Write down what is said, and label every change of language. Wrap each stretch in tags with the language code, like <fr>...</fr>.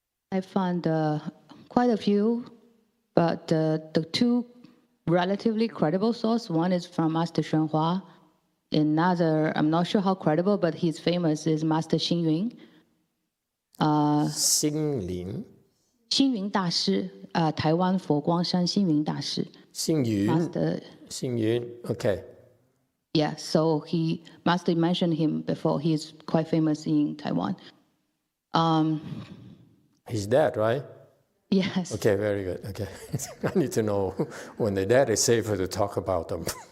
<en>I found quite a few, but the 2 relatively credible sources, one is from Master Xuanhua. Another, I'm not sure how credible, but he's famous, is Master Xingyun. Xinglin.</en> <zh>星云大师，台湾佛光山星云大师。</zh> <en>Xingyun. Okay. Yeah, so Master mentioned him before. He's quite famous in Taiwan. He's dead, right? Yes. Okay, very good. Okay. I need to know when they're dead, it's safer to talk about them.</en>